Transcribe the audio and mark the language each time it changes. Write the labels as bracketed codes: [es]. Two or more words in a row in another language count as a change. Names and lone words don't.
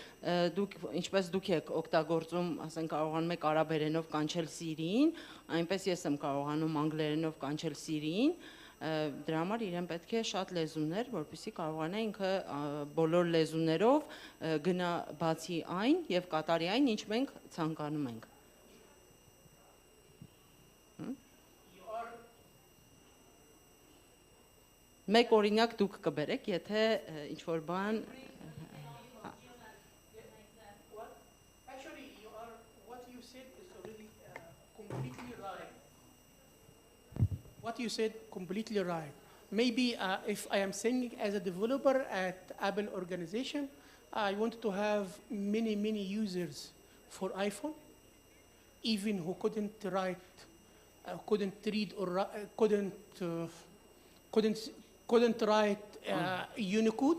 [hy] ինչպես դուք եք օգտագործում, ասենք կարողանում եք արաբերենով կանչել Siri-ին, այնպես ես եմ կարողանում անգլերենով կանչել Siri-ին, դրա համար իրեն պետք է շատ լեզուներ, որպեսզի կարողանա ինքը բոլոր լեզուներով գնա բացի այն եւ կատարի այն, ինչ մենք ցանկանում ենք։ Մեկ օրինակ դուք կբերեք, եթե ինչ որ բան [en] What you said completely right. Maybe if I am thinking as a developer at Apple organization, I want to have many users for iPhone, even who couldn't write, couldn't read or couldn't write Unicode.